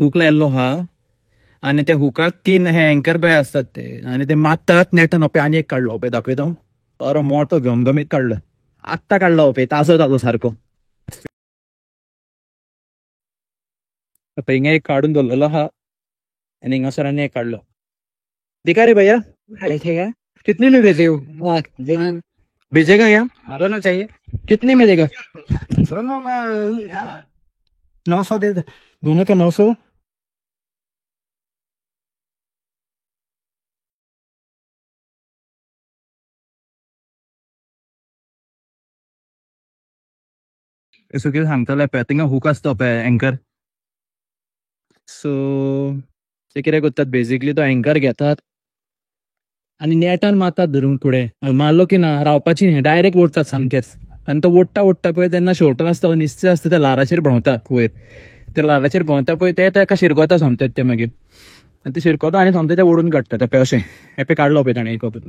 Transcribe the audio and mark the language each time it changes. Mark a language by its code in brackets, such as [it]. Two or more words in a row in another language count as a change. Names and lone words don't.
[kok] हुक लायल्लो हा आणि त्या हुकाक 3 हे एंकर पे असतात ते आणि ते मारतात नेटान पे आणि एक काढलो पे दाखयता अरे मोठो घमघमीत काढलो आत्ता काढलो पे तासो जालो सारको हिंगा एक काढून दवरलेलो हा आणि हिंगासर आनी एक काढलो [hi] दिखा रे भैया कितने में देते हो भेजेगा क्या दोनों चाहिए कितने में देगा दोनों में 900 दे दोनों का 900 इसको क्या [kok] सांगतले पे थिंगा हुक आसता पे एंकर सो ते कितें करतात बेसिकली तो एंकर घेतात आणि नेटान मारतात धरून फुडें मारलो की ना रावपाची न्ही डायरेक्ट ओडतात सामकेच आणि तो ओडटा ओडटा पळय तेन्ना शेवटून आसता निस्तें आसता त्या लाराचेर भोंवतात वयर त्या लाराचेर भोंवता पळय ते ताका शिरकोता सोमतात ते मागीर आनी ते शिरकोता आनी सोमते ते ओडून काडटा ते अशें हे पे काडलो पळय ताणें